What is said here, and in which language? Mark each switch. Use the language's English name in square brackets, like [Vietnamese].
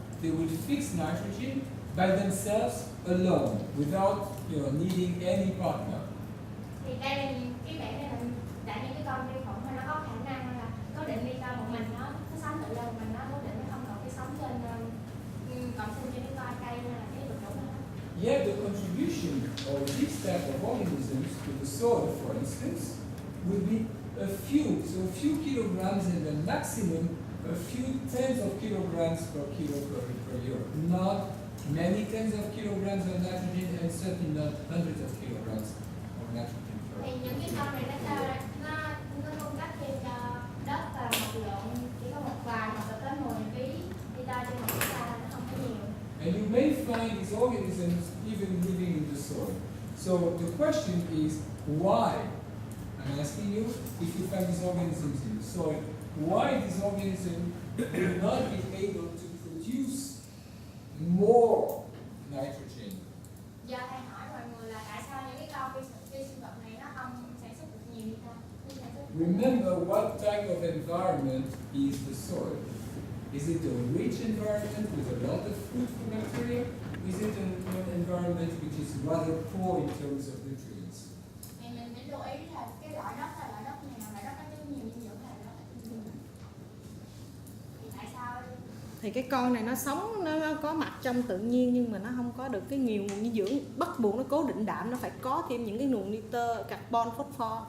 [English] They will fix nitrogen by themselves alone, without needing any partner. [Vietnamese] Thì đây là cái bảng này là những cái con vi khuẩn mà nó có khả năng là cố định nitơ một mình, nó sống tự do một mình, nó cố định, nó không cần phải sống trên cộng sinh trên cái con cây hay là cái vật chủ đó. [English] Yet the contribution of this type of organisms to the soil, for instance, will be a few kilograms, and the maximum a few tens of kilograms per year. Not many tens of kilograms of nitrogen, and certainly not hundreds of kilograms of nitrogen. [Vietnamese] Thì những cái con này nó cung cấp thêm cho đất một lượng chỉ có một vài hoặc là tới 10 kg nitơ trên một hectare, nó không có nhiều. [English] And you may find these organisms even living in the soil. So the question is why? I'm asking you, if you find these organisms in the soil, why these organisms will not be able to produce more nitrogen? [Vietnamese] Giờ thầy hỏi mọi người là tại sao những cái con vi sinh vật này nó không sản xuất được nhiều nitơ? [English] Remember what type of environment is the soil. Is it a rich environment with a lot of food for bacteria? Is it an environment which is rather poor in terms of nutrients? [Vietnamese] Thì mình phải lưu ý là cái loại đất là loại đất nào, loại đất có chứa nhiều dinh dưỡng hay là đất ít. Thì tại sao? Thì cái con này nó sống, nó có mặt trong tự nhiên nhưng mà nó không có được cái nhiều nguồn dinh dưỡng, bắt buộc nó cố định đạm, nó phải có thêm những cái nguồn nitơ, carbon, phosphor.